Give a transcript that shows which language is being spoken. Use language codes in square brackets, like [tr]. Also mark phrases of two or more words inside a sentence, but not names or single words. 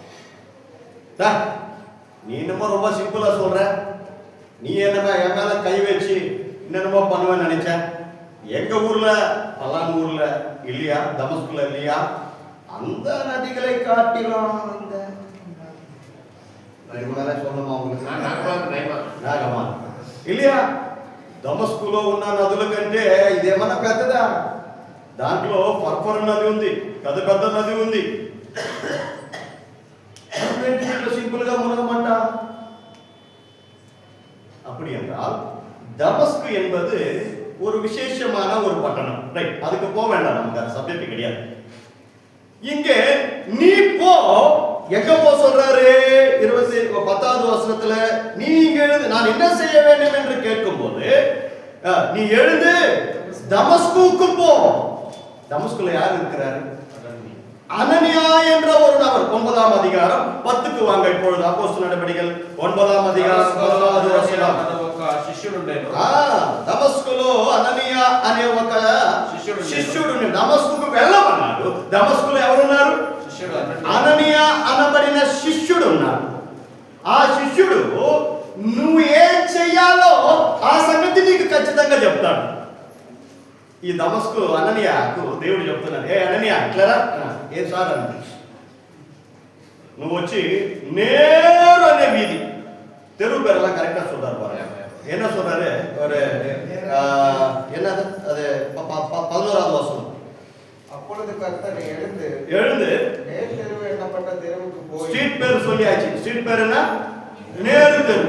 [ta] நீ என்னமோ ரொம்ப சிம்பிளா சொல்ற, நீ என்னமா என் மேல கை வச்சு என்னென்னமோ பண்ணுவேன்னு நினைச்ச. எங்க ஊர்ல பல்லான் ஊர்ல இல்லையா, தமஸ்குல இல்லையா, அந்த நதிகளை காட்டிலும் சொல்லணுமா உங்களுக்கு? నాగమా இல்லையா? [te] దమస్కులో ఉన్న నదుల కంటే ఇదేమన్నా పెద్దదా? దాంట్లో ఫర్ఫర్ నది ఉంది, పెద్ద పెద్ద నది ఉంది. సింపుల్ గా మునగమంట. [ta] அப்படி என்றால் தமஸ்கு என்பது ஒரு விசேஷமான ஒரு பட்டணம். ரைட், அதுக்கு போக வேண்டாம், நமக்கு அது சப்ஜெக்ட் கிடையாது. இங்கே நீ போ, எங்க போ சொல்றாரு? 10வது வசனத்துல நீங்க எழுந்து, நான் என்ன செய்ய வேண்டும் என்று கேட்கும் போது நீ எழுந்து தமஸ்குக்கு போ. தமஸ்குல யார் இருக்கிறாரு? அனனியா என்ற ஒரு நபர். 9ஆம் அதிகாரம் 10க்கு வாங்க. இப்பொழுது அப்போஸ்தலர் நடபடிகள் 9ஆம் அதிகாரம் 10வது వచనం. [te] దమస్కులో అననీయా అనే ఒక శిష్యుడు దమస్కుకు వెళ్ళమన్నాడు. దమస్కులో ఎవరున్నారు? అననీయా అనబడిన శిష్యుడు ఉన్నాడు. ఆ శిష్యుడు నువ్వు ఏం చెయ్యాలో ఆ సంగతి నీకు ఖచ్చితంగా చెప్తాడు. ఈ దమస్కు అననీయాకు దేవుడు చెప్తున్నాడు, ఏ అననీయా ఇట్లరా, ఏం సార్ అంటే, నువ్వు వచ్చి நேரு అనే వీధి, [ta] தெரு பேரெல்லாம் கரெக்டா சொல்றாரு பாருங்க. என்ன சொல்றாரு? ஒரு என்னது அது 11வது வசனம். அப்பொழுது கர்த்தர் எழுந்து நேர் தெரு என்னப்பட்ட தெருவுக்கு போய், ஸ்ட்ரீட் பேர் சொல்லியாச்சு. ஸ்ட்ரீட் பேர் என்ன? நேரு தெரு.